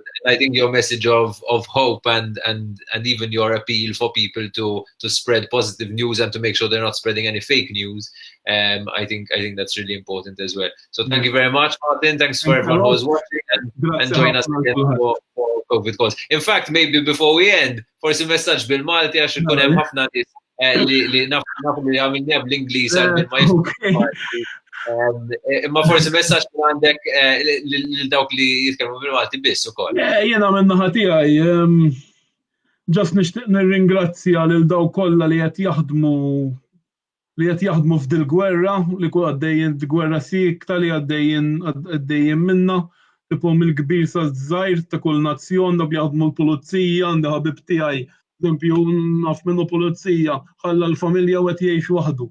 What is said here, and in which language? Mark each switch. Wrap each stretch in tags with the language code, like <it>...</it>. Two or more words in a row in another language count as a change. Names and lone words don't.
<en>I think your message of hope and even your appeal for people to spread positive news and to make sure they're not spreading any fake news. I think that's really important as well. So thank you very much, Martin. Thanks for everyone who was watching and join us again for COVID calls. In fact, maybe before we end,</en> <mt>forsi messaġġ bil-Malti għax ikun hemm ħafna nies li nafu li għamilniha bl-Ingliż għal imma forsi messaġġ għandek lil dawk li jitkellmu bil-Malti biss ukoll. Jiena min-naħa tiegħi ġast nixtieq nirringrazzja lil dawk kollha li qed jaħdmu f'dil gwerra li kun għaddejjin gwerra sikta li għaddejjin minna tipo mill-kbir sa żgħir ta' kull nazzjon dak li jaħdmu l-pulizija għandi ħabib tiegħi eżempju naf minnu pulizija ħalla l-familja u qed jgħix waħdu.</mt>